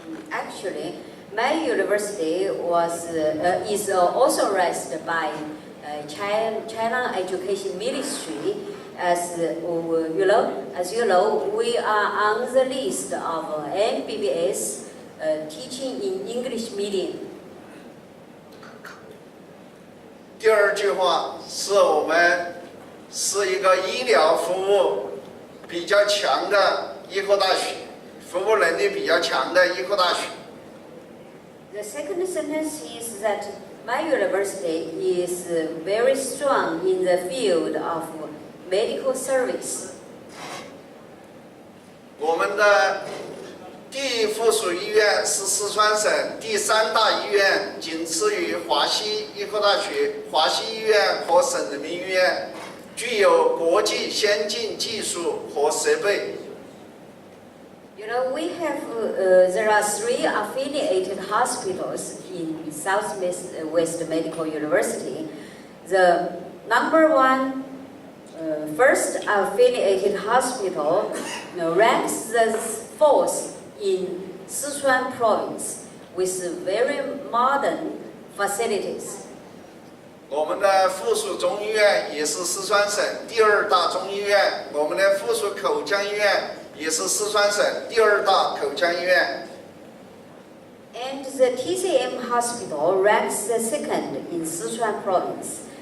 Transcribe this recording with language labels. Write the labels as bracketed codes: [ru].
[en] Actually, my university is authorized by China Education Ministry. As you know, we are on the list of MBBS teaching in English medium. [zh] 第二句话是我们是一个医疗服务比较强的医科大学，服务能力比较强的医科大学。 [en] The second sentence is that my university is very strong in the field of medical service. [zh] 我们的第一附属医院是四川省第3大医院，仅次于华西医科大学、华西医院和省人民医院，具有国际先进技术和设备。 [en] You know, there are 3 affiliated hospitals in Southwest Medical University. The number 1 first affiliated hospital ranks the 4th in Sichuan province with very modern facilities. [zh] 我们的附属中医院也是四川省第2大中医院，我们的附属口腔医院也是四川省第2大口腔医院。 [en] And the TCM hospital ranks the 2nd in Sichuan province.